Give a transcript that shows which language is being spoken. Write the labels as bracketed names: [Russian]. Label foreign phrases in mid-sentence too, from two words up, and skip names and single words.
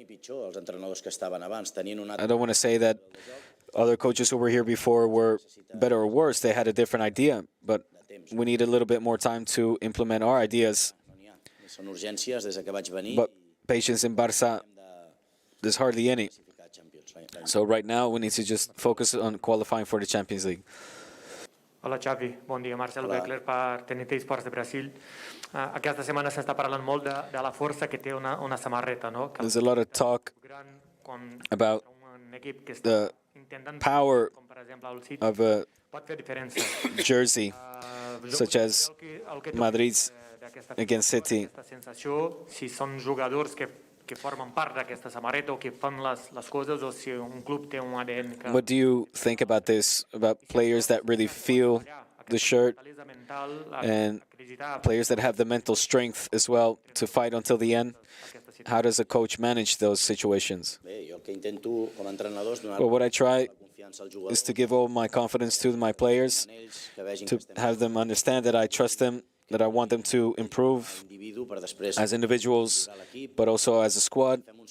[English] I don't want to say that other coaches who were here before were better or worse. They had a different idea, but we need a little bit more time to implement our ideas. But patience in Barça, there's hardly any. So right now we need to just focus on qualifying for the Champions League. [Catalan] Hola Xavi, bon dia. Marcel Beckler per TNT Esports de Brasil. Aquesta setmana s'està parlant molt de la força que té una samarreta, no? [English] There's a lot of talk about the power of a jersey. such as Madrid's against City. [Catalan] Aquesta sensació, si són jugadors que formen part d'aquesta samarreta o que fan les coses, o si un club té un ADN que... [English] What do you think about this, about players that really feel the shirt and players that have the mental strength as well to fight until the end? How does a coach manage those situations? Well, what I try is to give all my confidence to my players, to have them understand that I trust them, that I want them to improve as individuals, but also as a squad.